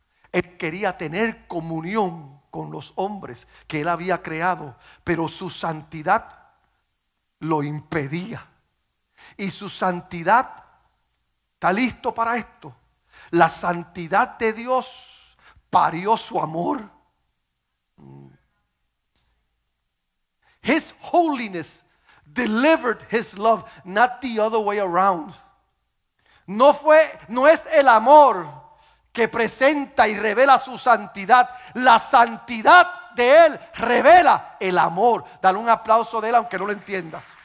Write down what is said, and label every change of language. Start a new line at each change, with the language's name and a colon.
Spanish: Él quería tener comunión con los hombres que Él había creado, pero su santidad lo impedía. Y su santidad, ¿está listo para esto? La santidad de Dios parió su amor.
English: His holiness delivered His love, not the other way around.
Spanish: No es el amor que presenta y revela su santidad. La santidad de Él revela el amor. Dale un aplauso de Él aunque no lo entiendas.